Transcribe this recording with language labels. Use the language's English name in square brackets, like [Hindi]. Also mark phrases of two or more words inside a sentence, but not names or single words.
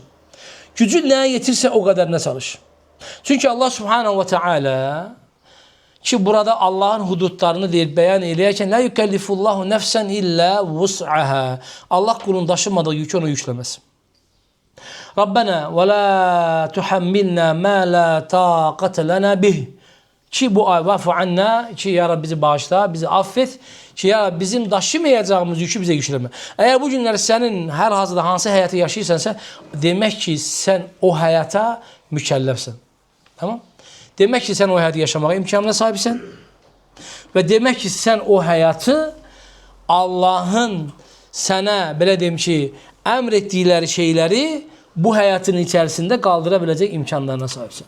[Turkish] Gücün neye yetirse o kadarına çalış. Çünkü Allah [Arabic] سبحانه وتعالى [Turkish] ki [Azerbaijani] burada Allah'ın hudutlarını deyir, beyan eləyərkən [Arabic] لا يكلف الله نفسا إلا وسعها. [Azerbaijani] Allah kulun daşımadığı yükü ona yükləməz. [Arabic] ربنا ولا تحملنا ما لا طاقة لنا به. [Azerbaijani] Ki bu ay [Arabic] واعف عنا, [Azerbaijani] ki ya Rabbi bizi bağışla, [Turkish] bizi affet, [Azerbaijani] ki ya Rabbi bizim daşımayacağımız yükü bize yükləmə. Eğer bu günlər sənin hər hazırda hansı həyatı yaşayırsansa, demək ki sən o həyata mükəlləfsən. [Turkish] Tamam? [Azerbaijani] Demək ki sən o həyatı yaşamağa imkanına sahibsən və demək ki sən o həyatı Allahın sənə belə deyim ki əmr etdikləri şeyləri bu həyatın içərisində qaldıra biləcək imkanlarına sahibsən.